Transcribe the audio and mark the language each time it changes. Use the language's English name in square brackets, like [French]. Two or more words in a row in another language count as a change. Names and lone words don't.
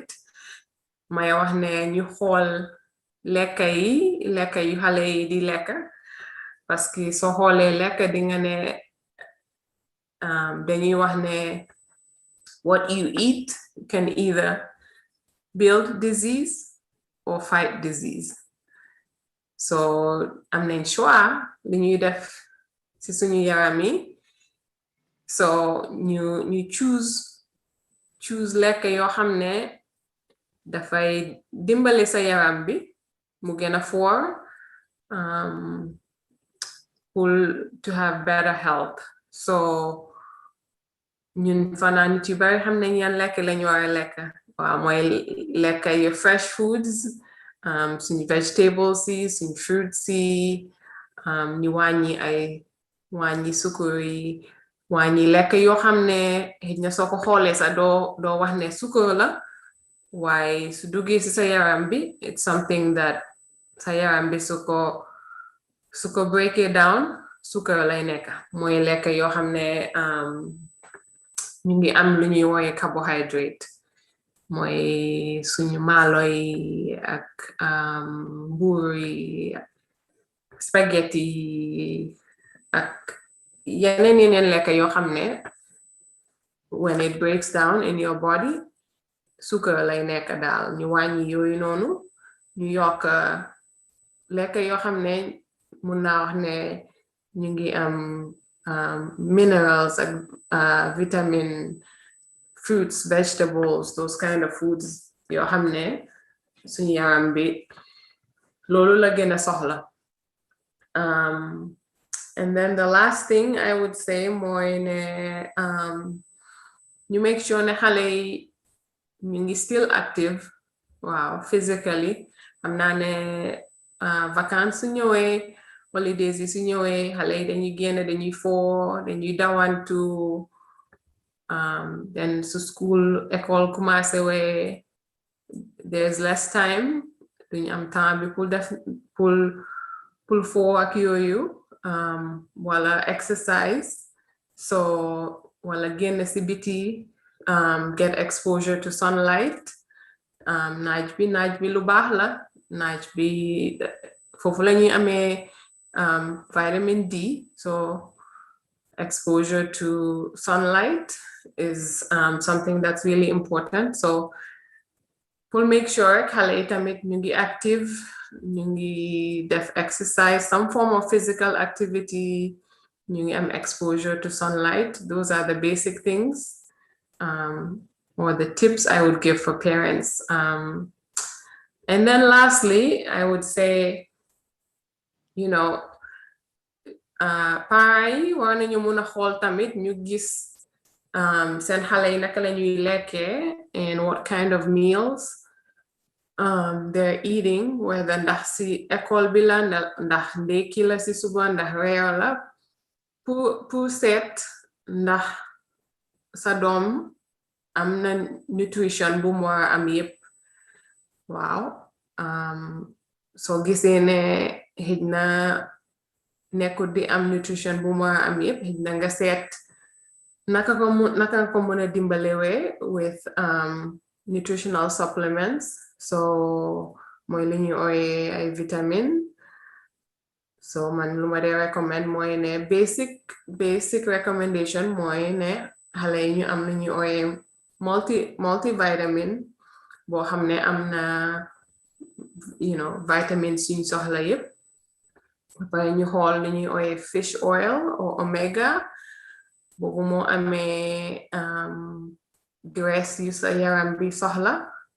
[Wolof] May wax ne ñu xool lekka yu xale yi di lekka, [French] parce que [Wolof] soo xoolee lekka di nga ne dañuy wax ne [English] what you eat can either build disease or fight disease. [Wolof] So am nañ choix li ñuy def ci suñu yaram yi. So ñu choose lekka yoo xam ne dafay dimbale sa yaram bi mu gën a foor [English] to have better health. [Wolof] So ñun fanaan nit yu bari xam nañ yan lekk lañu war a lekk. Waaw, mooy lekk yu [English] fresh foods, [Wolof] suñu vegetables yi, suñu fruits yi, ñu wàññi sukur yi, wàññi lekk yoo xam ne xëy na soo ko xoolee sax doo wax ne sukur la, waaye su duggee ci sa yaram bi [English] it's something that [Wolof] sa yaram bi su ko [English] break it down [Wolof] sukur lay nekk. Mooy lekk yoo xam ne ñu ngi am lu ñuy wooye carbohydrate, mooy suñu maalo yi ak mbuur yi, spaghetti yi ak yeneen lekk yoo xam ne [English] when it breaks down in your body [Wolof] suukar lay nekk daal. Ñu wàññi yooyu noonu, ñu yokk lekk yoo xam ne mun naa wax ne ñu ngi am minerals ak vitamin, fruits, vegetables, [English] those kind of foods [Wolof] yoo xam ne suñu yaram bi loolu la gën a soxla. [English] And then the last thing I would say [Wolof] mooy ne ñu [English] make sure [Wolof] ne xale yi ñu ngi [English] still active, [Wolof] waaw, physically. Xam naa ne vacances su ñëwee, holidays yi su ñëwee, xale yi dañuy génn, dañuy foo, dañuy dawantu, then su school école commencé wee [English] there's less time, [Wolof] duñu am temps bi pour def pour foo ak yooyu, wala exercise, so wala génn si biti, [English] get exposure to sunlight. [Wolof] Naaj bi lu baax la. Naaj bi foofu la ñuy amee vitamin D, [English] so exposure to sunlight is something that's really important. [Wolof] So pour [English] make sure [Wolof] xale yi tamit ñu ngi active, ñu ngi def exercise, [English] some form of physical activity, [Wolof] ñu ngi am [English] exposure to sunlight. Those are the basic things or the tips I would give for parents. And then lastly, I would say, [Wolof] parents yi war nañu mun a xool tamit ñu gis seen xale yi naka la ñuy lekkee [English] and what kind of meals they're eating, [Wolof] whether ndax si école bi la, ndax ndékki la si suba, ndax reer la, pour seet ndax sa doom am na nutrition bu mu war a am yépp. Waaw, soo gisee ne xëj na nekkul di am nutrition bu mu war a am yépp, xëj na nga seet naka ko mën a dimbalewe [English] with nutritional supplements. [Wolof] So mooy li ñuy ooyee ay vitamine. So man lu ma dee recommend mooy ne [English] basic recommendation [Wolof] mooy ne xale yi ñu am lu ñuy ooyee multivitamin boo xam ne am na vitamines yuñ soxla yépp. Ba ñu xool li ñuy ooyee [English] fish oil or omega, [Wolof] boobu moo amee graisse yu sa yaram bi soxla.